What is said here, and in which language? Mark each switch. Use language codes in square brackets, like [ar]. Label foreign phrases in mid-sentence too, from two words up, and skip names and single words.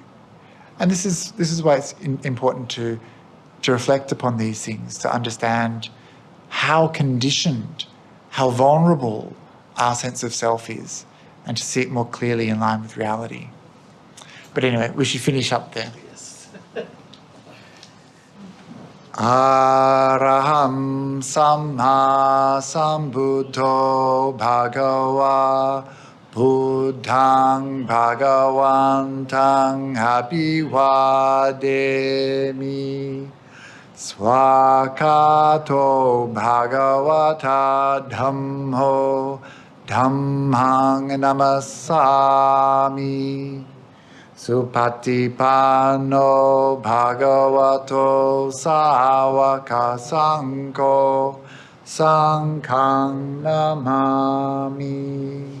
[en] And this is why it's important to reflect upon these things, to understand how conditioned, how vulnerable our sense of self is, and to see it more clearly in line with reality. But anyway, we should finish up there. [pi] Araham Samma Sambuddho Bhagava Buddhang Bhagavantang Abhivademi Swakato Bhagavata Dhammo Dhammang Namasami Supatipano Bhagavato Sāvaka Sangho Sanghang Namami.